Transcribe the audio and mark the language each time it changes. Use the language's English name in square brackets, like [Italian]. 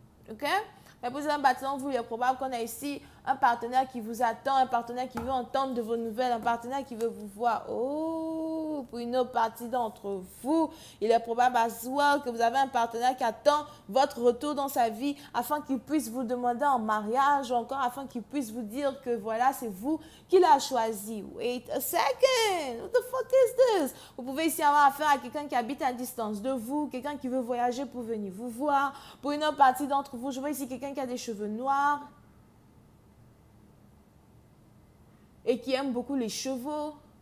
[French] Ok? Mais pour un bâtiment, vous, il est probable qu'on a ici un partenaire qui vous attend, un partenaire qui veut entendre de vos nouvelles, un partenaire qui veut vous voir. Oh, pour une autre partie d'entre vous, il est probable à soir que vous avez un partenaire qui attend votre retour dans sa vie afin qu'il puisse vous demander en mariage ou encore afin qu'il puisse vous dire que voilà, c'est vous qui l'a choisi. [English] Wait a second, what the fuck is this? [French] Vous pouvez ici avoir affaire à quelqu'un qui habite à distance de vous, quelqu'un qui veut voyager pour venir vous voir. Pour une autre partie d'entre vous, je vois ici quelqu'un qui a des cheveux noirs et qui aime beaucoup les chevaux.